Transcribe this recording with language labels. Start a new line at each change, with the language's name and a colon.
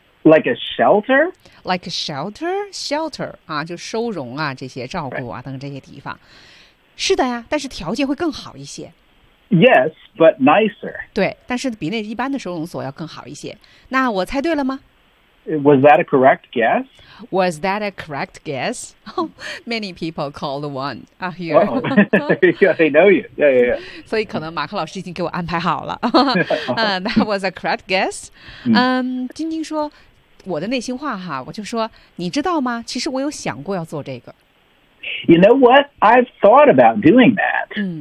English: ？Like a shelter? Like a shelter?
Chinese: Shelter 啊，就收容啊，这些照顾啊、
English: right.
Chinese: 等等这些地方。是的呀，但是条件会更好一些。
English: Yes, but nicer.
Chinese: 对，但是比那一般的收容所要更好一些。那我猜对了吗
English: ？Was that a correct guess? Was that a correct guess?、Oh, many people called one out here. Yeah, they know you. Yeah, yeah, yeah.
Chinese: 所以可能马克老师已经给我安排好了。
English: That was a correct guess.
Chinese: 晶晶说我的内心话哈，我就说你知道吗？其实我有想过要做这个。
English: You know what? I've thought about doing that.